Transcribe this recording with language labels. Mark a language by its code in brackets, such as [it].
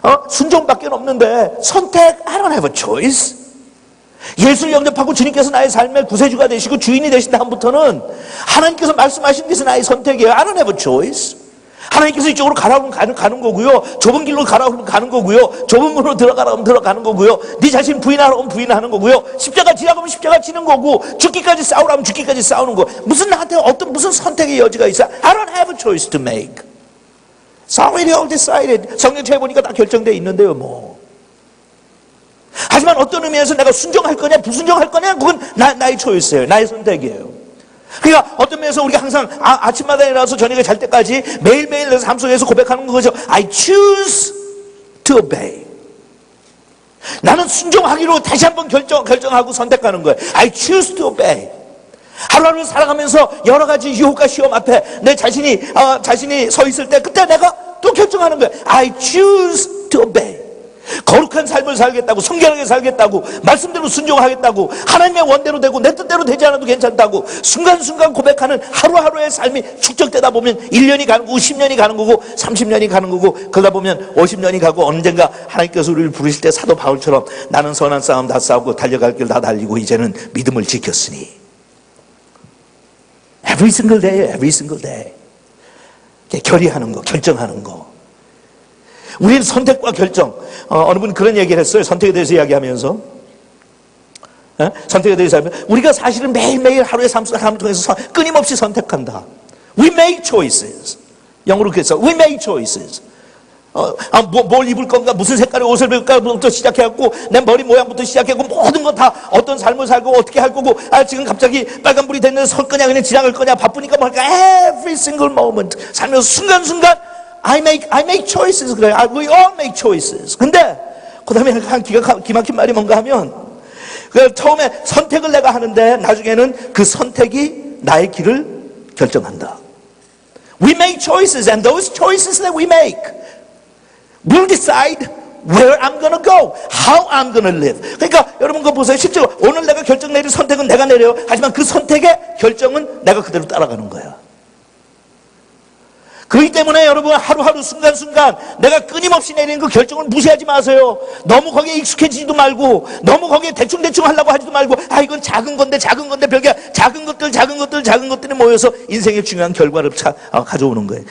[ko] 순종밖에 없는데 선택, [en] I don't have a choice. [ko] 예수를 영접하고 주님께서 나의 삶의 구세주가 되시고 주인이 되신 다음부터는 하나님께서 말씀하신 것이 나의 선택이에요. [en] I don't have a choice. [ko] 하나님께서 이쪽으로 가라고 하면 가는 거고요, 좁은 길로 가라고 하면 가는 거고요, 좁은 문으로 들어가라고 하면 들어가는 거고요, 네 자신 부인하라고 하면 부인하는 거고요, 십자가 지라고 하면 십자가 지는 거고, 죽기까지 싸우라고 하면 죽기까지 싸우는 거. 무슨 나한테 무슨 선택의 여지가 있어? [en] I don't have a choice to make. It's already all decided. [ko] 성경책에 보니까 다 결정되어 있는데요, 뭐. 하지만 어떤 의미에서 내가 순종할 거냐 불순종할 거냐, 그건 나의 초이스예요. 나의 선택이에요. 그러니까 어떤 면에서 우리가 항상 아침마다 일어나서 저녁에 잘 때까지 매일매일 내 삶 속에서 고백하는 거죠. [en] I choose to obey. [ko] 나는 순종하기로 다시 한번 결정하고 선택하는 거예요. [en] I choose to obey. [ko] 하루하루 살아가면서 여러 가지 유혹과 시험 앞에 내 자신이 서 있을 때, 그때 내가 또 결정하는 거예요. [en] I choose to obey. [ko] 거룩한 삶을 살겠다고, 성결하게 살겠다고, 말씀대로 순종하겠다고, 하나님의 원대로 되고 내 뜻대로 되지 않아도 괜찮다고 순간순간 고백하는 하루하루의 삶이 축적되다 보면 1년이 가는 거고 10년이 가는 거고 30년이 가는 거고, 그러다 보면 50년이 가고 언젠가 하나님께서 우리를 부르실 때 사도 바울처럼 나는 선한 싸움 다 싸우고 달려갈 길 다 달리고 이제는 믿음을 지켰으니. [en] Every single day, every single day. [ko] 결의하는 거, 결정하는 거. 우리는 선택과 결정. 어느 분 그런 얘기를 했어요. 선택에 대해서 이야기하면서. 선택에 대해서 하면 우리가 사실은 매일매일 하루의 삶을 통해서 끊임없이 선택한다. [en] We make choices. [ko] 영어로 그랬어. [en] We make choices. [ko] 뭘 입을 건가, 무슨 색깔의 옷을 입을까부터 시작해갖고 내 머리 모양부터 시작해갖고 모든 거 다 어떤 삶을 살고 어떻게 할 거고, 지금 갑자기 빨간불이 됐는데 설 거냐 그냥 지나갈 거냐, 바쁘니까 뭐 할까. [en] Every single moment [ko] 살면서 순간순간 [en] I make choices. [ko] 그래요. [en] We all make choices. [ko] 근데 그 다음에 한 기막힌 말이 뭔가 하면, 처음에 선택을 내가 하는데 나중에는 그 선택이 나의 길을 결정한다. [en] We make choices, and those choices that we make will decide where I'm going to go, how I'm going to live. [ko] 그러니까 여러분 그거 보세요. 실제로 오늘 내가 결정 내릴 선택은 내가 내려요. 하지만 그 선택의 결정은 내가 그대로 따라가는 거야. 그렇기 때문에 여러분 하루하루 순간순간 내가 끊임없이 내리는 그 결정을 무시하지 마세요. 너무 거기에 익숙해지지도 말고, 너무 거기에 대충 하려고 하지도 말고, 이건 작은 건데 별게 작은 것들이 모여서 인생의 중요한 결과를 가져오는 거예요.